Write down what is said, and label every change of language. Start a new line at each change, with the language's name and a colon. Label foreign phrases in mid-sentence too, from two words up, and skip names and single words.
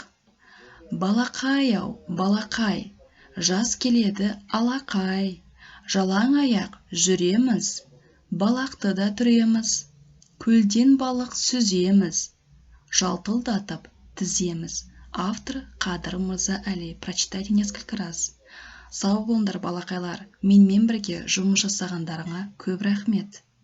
Kazakh: Балақай-ау, балақай, жаз келеді алақай. Жалаң аяқ жүреміз, балақты да түреміз. Көлден балық сүземіз, жалтылдатып тіземіз. Автор Қадыр Мырза Әли.
Russian: Прочитайте несколько раз.
Kazakh: Сау болыңдар балақайлар. Менімен бірге жұмыс жасағандарыңа көп рахмет.